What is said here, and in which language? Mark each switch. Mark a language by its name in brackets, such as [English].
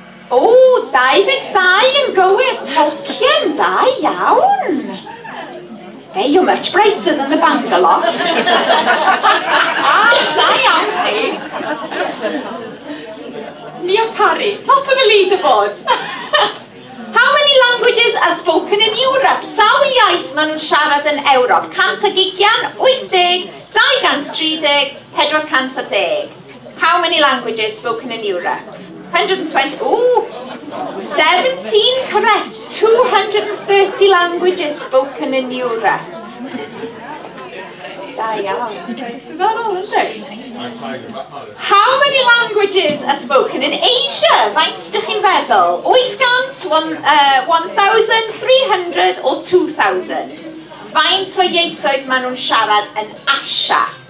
[Welsh] Oh, 22 yn gywir. Tolkien, da iawn. [English] Hey, you're much brighter than the Bangalore. [Welsh] Da iawn chi. [English] Nia Parry, top of the leaderboard. How many languages are spoken in Europe? [Welsh] Sawl iaith maen nhw'n siarad yn Ewrop? [English] 120, 80, 230, 410. How many languages spoken in Europe? 120, ooh, 17 correct, 230 languages spoken in Europe. [Welsh] Da iawn. [English] Is that all, isn't it? How many languages are spoken in Asia? [Welsh] Faint ydych chi'n feddwl? 800, 1,000, 300 or 2,000? Faint o ieithoedd maen nhw'n siarad yn Asia?